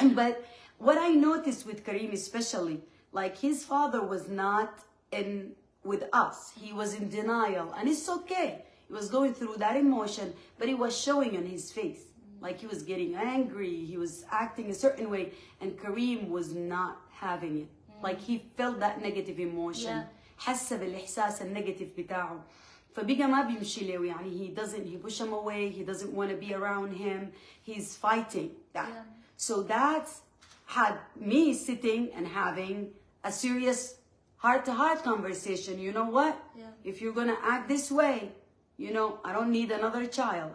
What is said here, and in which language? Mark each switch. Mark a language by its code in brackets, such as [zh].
[en] But what I noticed with Kareem especially, like his father was not with us. He was in denial. And it's okay. He was going through that emotion, but it was showing on his face. Like he was getting angry, he was acting a certain way, and Kareem was not having it. Like he felt that negative emotion. [ar] حس بالإحساس النيجاتيف بتاعه. فبقى ما بيمشي له يعني [en] he push him away, he doesn't want to be around him, he's fighting that. So that had me sitting and having a serious heart-to-heart conversation. You know what? If you're gonna act this way, you know, I don't need another child.